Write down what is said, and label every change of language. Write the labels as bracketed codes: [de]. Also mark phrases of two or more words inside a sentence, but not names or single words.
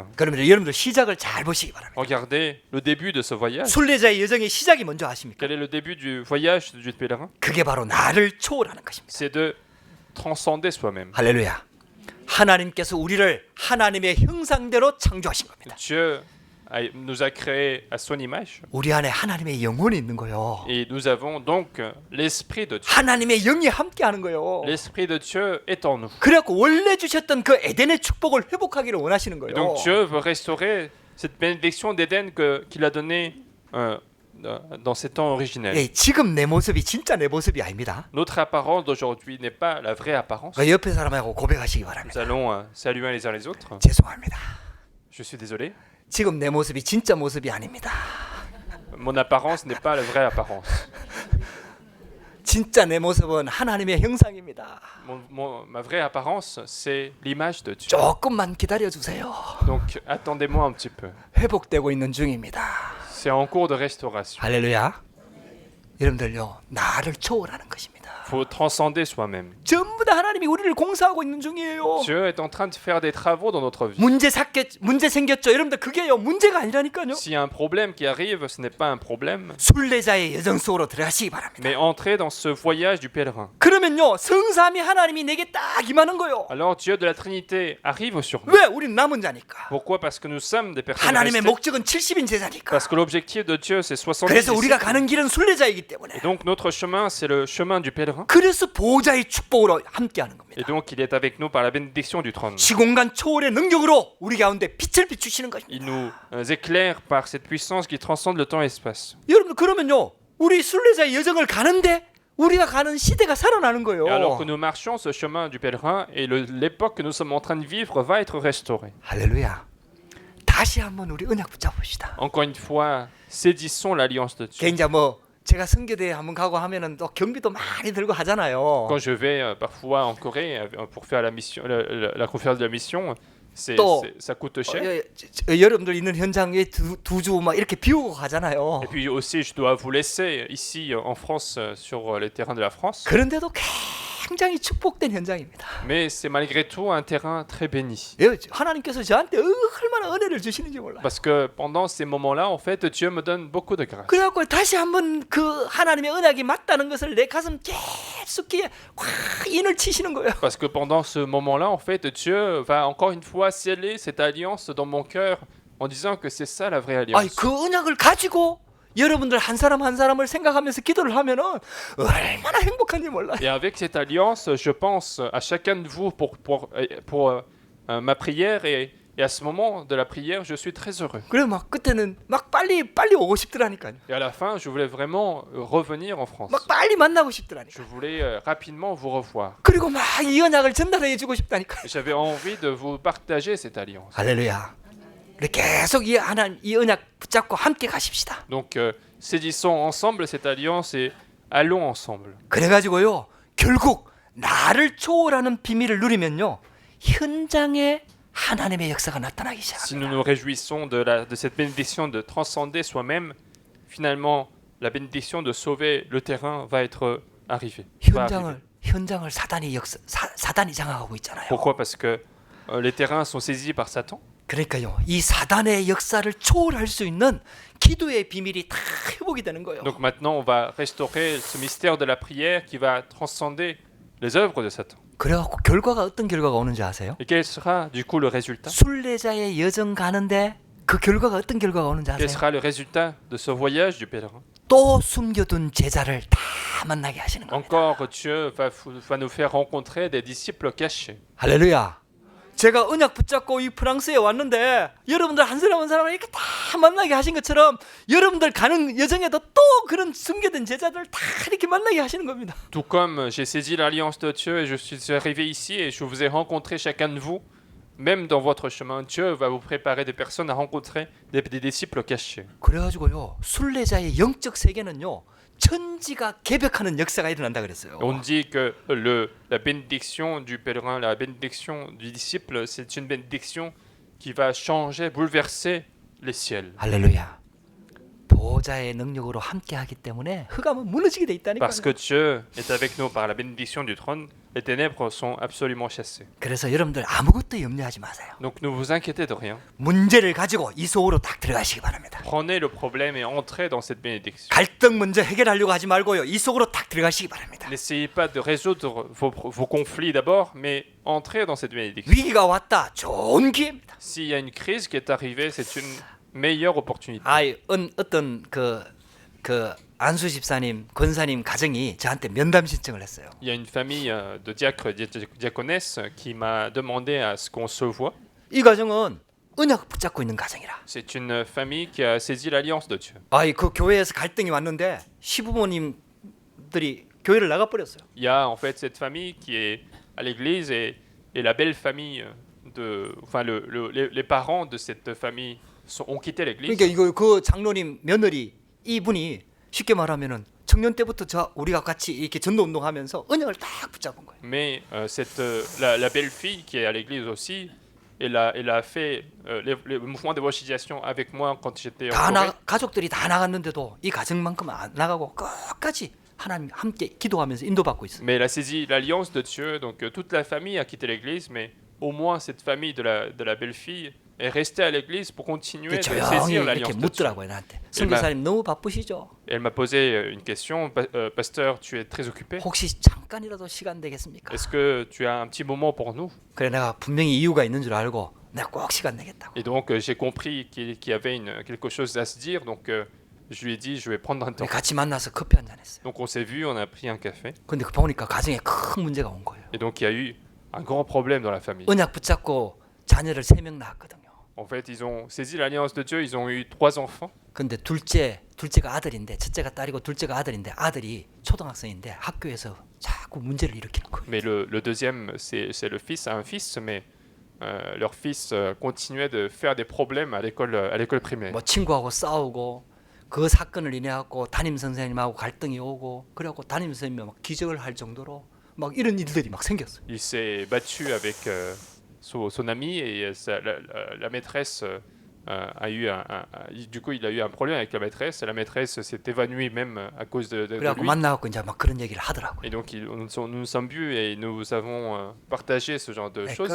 [ko] 그러면 여러분들 시작을 잘 보시기 바랍니다. [fr] Regardez le début de ce voyage. [ko] 순례자의 여정의 시작이 뭔지 아십니까? [fr] Quel est le début du voyage du pèlerin? [ko] 그게 바로 나를 초월하는 것입니다. [fr] C'est de transcender soi-même. [ko] 할렐루야. 하나님께서 우리를 하나님의 형상대로 창조하신 겁니다. [fr] Dieu nous a créés à son image [ko] 우리 안에 하나님의 영혼이 있는 거예요. [fr] et nous avons donc l'esprit de Dieu. [ko] 하나님의 영이 함께하는 거예요. [fr] L'esprit de Dieu est en nous. [ko] 그래갖고 원래 주셨던 그 에덴의 축복을 회복하기를 원하시는 [fr] Et [ko] 거예요. [fr] donc Dieu veut restaurer cette bénédiction d'Éden qu'il a donnée dans ses temps originels. [ko] 예, 지금 내 모습이 진짜 내 모습이 아닙니다. [fr] Notre apparence d'aujourd'hui n'est pas la vraie apparence. [ko] 그 옆에 사람하고 고백하시기 [fr] Nous [ko] 바랍니다. [fr] allons saluer les uns les autres. [ko] 죄송합니다. [fr] Je suis désolé. [ko] 지금 내 모습이 진짜 모습이 아닙니다. [fr] Mon apparence n'est pas la vraie apparence. [ko] 진짜 내 모습은 하나님의 형상입니다. [fr] Ma vraie apparence, c'est l'image de Dieu. [ko] 조금만 기다려 주세요. [fr] Donc attendez-moi un petit peu. [ko] 회복되고 있는 중입니다. [fr] C'est en cours de restauration. [ko] 할렐루야. 여러분들요, 나를 초월하는 것입니다. [fr] Il faut transcender soi-même. [ko] 전부 다 하나님이 우리를 공사하고 있는 중이에요. [fr] Dieu est en train de faire des travaux dans notre vie. [ko] 문제 생겼죠. 여러분들 그게요 문제가 아니라니까요. [fr] S'il y a un problème qui arrive, ce n'est pas un problème, [ko] 순례자의 여정 속으로 들어가시기 바랍니다. [fr] mais entrez dans ce voyage du pèlerin. [ko] 그러면요 성삼위 하나님이 내게 딱 임하는 거예요. [fr] Alors Dieu de la Trinité arrive sur nous. [ko] 왜? 우리는 남은 자니까. [fr] Pourquoi? Parce que nous sommes des personnes [ko] 하나님의 [fr] restées. [ko] 목적은 70인 제자니까. [fr] Parce que l'objectif de Dieu, c'est 70 [ko] 그래서 우리가 [fr] disciples. [ko] 가는 길은 순례자이기 때문에. [fr] Et donc notre chemin, c'est le chemin du pèlerin. [ko] 그래서 보호자의 축복으로 함께하는 겁니다. [fr] Et donc il est avec nous par la bénédiction du trône. [ko] 시공간 초월의 능력으로 우리 가운데 빛을 비추시는 [fr] Il [ko] 것입니다. [fr] nous éclaire par cette puissance qui transcende le temps et l'espace. [ko] 여러분 그러면요 우리 순례자의 여정을 가는데 우리가 가는 시대가 살아나는 거예요. [fr] Et alors que nous marchons ce chemin du pèlerin et l'époque que nous sommes en train de vivre va être restaurée. [ko] 할렐루야. 다시 한번 우리 언약 붙잡읍시다. [fr] Encore une fois, saisissons l'alliance de Dieu. [ko] 이제 뭐 제가 선교대에 한번 가고 하면은 또 경비도 많이 들고 하잖아요. [fr] Quand je vais parfois en Corée pour faire la mission, la conférence de la mission, [ko] 또 [fr] ça coûte cher. [ko] 여러분들 있는 현장에 두 주 막 이렇게 비우고 가잖아요. [fr] Et puis aussi, je dois vous laisser ici en France, sur les terrains de la France. [ko] 그런데도 굉장히 축복된 현장입니다. [fr] Mais c'est malgré tout un terrain très béni. [ko] 하나님께서 저한테 얼마나 은혜를 주시는지 몰라요. [fr] Parce que pendant ces moments-là, en fait, Dieu me donne beaucoup de grâce. [ko] 그래갖고 다시 한번 그 하나님의 언약이 맞다는 것을 내 가슴 깊숙이 확 인을 치시는 거예요. [fr] Parce que pendant ce moment-là, en fait, Dieu va encore une fois sceller cette alliance dans mon cœur en disant que c'est ça la vraie alliance. [ko] 아니, 그 언약을 가지고 여러분들 한 사람 한 사람을 생각하면서 기도를 하면은 얼마나 행복한지 몰라요. [fr] Et avec cette alliance, je pense à chacun de vous pour ma prière et à ce moment de la prière, je suis très heureux. [ko] 그래 막 그때는 막 빨리 오고 싶더라니까요. [fr] Et à la fin, je voulais vraiment revenir en France. [ko] 막 빨리 만나고 싶더라니까. [fr] Je voulais rapidement vous revoir. [ko] 그리고 막 이 언약을 전달해 주고 싶다니까. [fr] J'avais envie de vous partager cette alliance. [ko] 할렐루야. 우리 계속 이 언약 붙잡고 함께 가십시다. [fr] Donc, saisissons ensemble cette alliance et allons ensemble. [ko] 그래가지고요 결국 나를 초월하는 비밀을 누리면요 현장에 하나님의 역사가 나타나기 [fr] Si nous [ko] 시작합니다. [fr] nous réjouissons de cette bénédiction de transcender soi-même, finalement, la bénédiction de sauver le terrain va être arrivée. Va arriver. [ko] 현장을 사단이 장악하고 있잖아요. [fr] Pourquoi? Parce que les terrains sont saisis par Satan. [ko] 그러니까요 이 사단의 역사를 초월할 수 있는 기도의 비밀이 다 회복이 되는 거예요. [fr] Donc maintenant, on va restaurer ce mystère de la prière qui va transcender les œuvres de Satan. [ko] 그래갖고 결과가 어떤 결과가 오는지 아세요? [fr] Et quel sera du coup le résultat? [ko] 순례자의 여정 가는데 그 결과가 어떤 결과가 오는지 [fr] Quel [ko] 아세요? [fr] sera le résultat de ce voyage du pèlerin? [ko] 또 숨겨둔 제자를 다 만나게 하시는 겁니다. [fr] Encore, Dieu va nous faire rencontrer des disciples cachés. [ko] 할렐루야. 제가 언약 붙잡고 이 프랑스에 왔는데 여러분들 한 사람 한 사람을 이렇게 다 만나게 하신 것처럼 여러분들 가는 여정에도 또 그런 숨겨진 제자들 다 이렇게 만나게 하시는 겁니다. [fr] Tout comme j'ai saisi l'alliance de Dieu et je suis arrivé ici et je vous ai rencontré chacun de vous, même dans votre chemin, Dieu va vous préparer des personnes à rencontrer des disciples cachés. [ko] 그래가지고요 순례자의 영적 세계는요 천지가 개벽하는 역사가 일어난다 그랬어요. [fr] On dit que la bénédiction du pèlerin, la bénédiction du disciple, c'est une bénédiction qui va changer, bouleverser les ciels. [ko] 할렐루야. 보호자의 능력으로 함께하기 때문에 흑암은 무너지게 돼 있다니까요. [fr] Parce que Dieu est avec nous par la bénédiction du trône, les ténèbres sont absolument chassées. [ko] 그래서 여러분들 아무것도 염려하지 마세요. [fr] Donc ne vous inquiétez de rien. [ko] 문제를 가지고 이 속으로 딱 들어가시기 바랍니다. [fr] Prenez le problème et entrez dans cette bénédiction. [ko] 갈등 먼저 해결하려고 하지 말고요. 이 속으로 딱 들어가시기 바랍니다. [fr] N'essayez pas de résoudre vos conflits d'abord, mais entrez dans cette bénédiction. [ko] 위기가 왔다. 좋은 기회입니다. [fr] S'il y a une crise qui est arrivée, c'est une meilleure opportunité. [ko] 어떤 그 안수 집사님, 권사님 가정이 저한테 면담 신청을 했어요. [fr] Il y a une famille de diacres, diaconesses qui m'a demandé à ce qu'on se voie. [ko] 이 가정은 언약 붙잡고 있는 가정이라. [fr] C'est une famille qui a saisi l'alliance de Dieu. [ko] 그 교회에서 갈등이 왔는데 시부모님들이 교회를 나가 버렸어요. [fr] Il y a en fait cette famille qui est à l'église et la belle famille les parents de cette famille ont quitté l'église. [ko] 그러니까 이거 그 장로님 며느리 이분이 쉽게 말하면은 청년 때부터 우리가 같이 이렇게 전도 운동하면서 언약을 딱 붙잡은 거예요. [fr] Mais la belle fille qui est à l'église aussi, elle a fait les mouvements d'évangélisation avec moi quand j'étais en Corée. [ko] 가족들이 다 나갔는데도 이 가정만큼 안 나가고 끝까지 하나님 함께 기도하면서 인도받고 있어요. [fr] Mais elle a saisi l'alliance de Dieu, donc toute la famille a quitté l'église, mais au moins cette famille de la belle fille est restée à l'église pour continuer de [ko] 조용히 [fr] saisir [ko] 이렇게 [fr] l'alliance de Dieu. [ko] 묻더라고요 나한테. 선교사님 너무 바쁘시죠? [fr] Elle m'a posé une question, pasteur, tu es très occupé. [ko] 혹시 잠깐이라도 시간 되겠습니까? [fr] Est-ce que tu as un petit moment pour nous? [ko] 그래 내가 분명히 이유가 있는 줄 알고 내가 꼭 시간 내겠다고. [fr] Et donc j'ai compris qu'il y avait quelque chose à se dire, donc je lui ai dit je vais prendre un temps. [ko] 같이 만나서 커피 한 잔 했어요. [fr] Donc on s'est vu, on a pris un café. [ko] 근데 보니까 가정에 큰 문제가 온 거예요. [fr] Et donc il y a eu un grand problème dans la famille. [ko] 언약 붙잡고 자녀를 3명 낳았거든요. [fr] En fait, ils ont saisi l'alliance de Dieu, ils ont eu 3 enfants. [ko] 근데 둘째가 아들인데 첫째가 딸이고 둘째가 아들인데 아들이 초등학생인데 학교에서 자꾸 문제를 일으키는 거예요. [fr] Mais le deuxième, c'est le fils, un fils, mais leur fils continuait de faire des problèmes à l'école primaire. [ko] 뭐 친구하고 싸우고 그 사건을 인해 갖고 담임 선생님하고 갈등이 오고 그래갖고 담임 선생님이 막 기적을 할 정도로 막 이런 일들이 막 생겼어요. [fr] Il s'est battu avec son ami et la maîtresse a eu du coup il a eu un problème avec la maîtresse et la maîtresse s'est évanouie même à cause de [ko] 그래갖고 [fr] lui. [ko] 만나갖고 이제 막 그런 얘기를 하더라고요. [fr] Et donc nous nous sommes vus et nous avons partagé ce genre de choses.